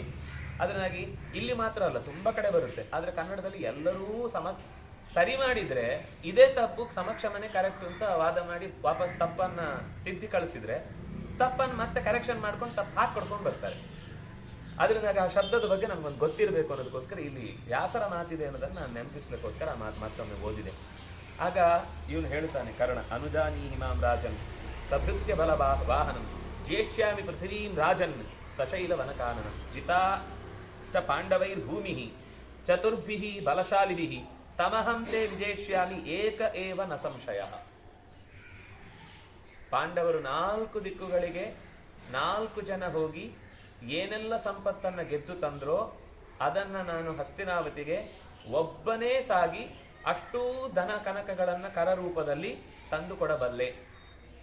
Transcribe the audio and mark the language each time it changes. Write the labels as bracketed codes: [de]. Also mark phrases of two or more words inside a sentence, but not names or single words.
[kn] ಅದರಾಗಿ ಇಲ್ಲಿ ಮಾತ್ರ ಅಲ್ಲ, ತುಂಬಾ ಕಡೆ ಬರುತ್ತೆ. ಆದ್ರೆ ಕನ್ನಡದಲ್ಲಿ ಎಲ್ಲರೂ ಸರಿ ಮಾಡಿದ್ರೆ ಇದೇ ತಪ್ಪು, ಸಮಕ್ಷಮನೆ ಕರೆಕ್ಟ್ ಅಂತ ವಾದ ಮಾಡಿ ವಾಪಸ್ ತಪ್ಪನ್ನ ತಿದ್ದಿ ಕಳಿಸಿದ್ರೆ ತಪ್ಪನ್ನು ಮತ್ತೆ ಕರೆಕ್ಷನ್ ಮಾಡ್ಕೊಂಡು ತಪ್ಪು ಹಾಕೊಡ್ಕೊಂಡು ಬರ್ತಾರೆ. ಅದರಿಂದ ಆ ಶಬ್ದದ ಬಗ್ಗೆ ನಮ್ಗೊಂದು ಗೊತ್ತಿರಬೇಕು ಅನ್ನೋದಕ್ಕೋಸ್ಕರ ಇಲ್ಲಿ ವ್ಯಾಸರ ಮಾತಿದೆ ಅನ್ನೋದನ್ನ ನಾನು ನೆನಪಿಸ್ಲಿಕ್ಕೋಸ್ಕರ ಆ ಮಾತು ಮತ್ತೊಮ್ಮೆ ಓದಿದೆ. ಆಗ ಇವನು ಹೇಳ್ತಾನೆ, [sa] ಕರ್ಣ ಅನುಜಾನಿ ಹಿಮಾಂ ರಾಜನ್ ಸಭೃತ್ಯ ಬಲ ವಾಹನಂ ಜ್ಯೇಷ್ಯಾಮಿ ಪೃಥಿವೀಂ ರಾಜನ್ ಸಶೈಲ ವನಕಾನನ ಜಿತಾ ಚ ಪಾಂಡವೈರ್ಭೂಮಿ ಚತುರ್ಭಿಃ ಬಲಶಾಲಿಭಿಃ ತಮಹಂ ತೇ ವಿಜೇಷ್ಯಾಮಿ ಏಕ ಏವ ನ ಸಂಶಯ. [kn] ಪಾಂಡವರು 4 ದಿಕ್ಕುಗಳಿಗೆ 4 ಜನ ಹೋಗಿ ಏನೆಲ್ಲ ಸಂಪತ್ತನ್ನ ಗೆದ್ದು ತಂದ್ರೋ ಅದನ್ನ ನಾನು ಹಸ್ತಿನಾವತಿಗೆ ಒಬ್ಬನೇ ಸಾಗಿ ಅಷ್ಟೂ ಧನ ಕನಕಗಳನ್ನ ಕರರೂಪದಲ್ಲಿ ತಂದು ಕೊಡಬಲ್ಲೆ.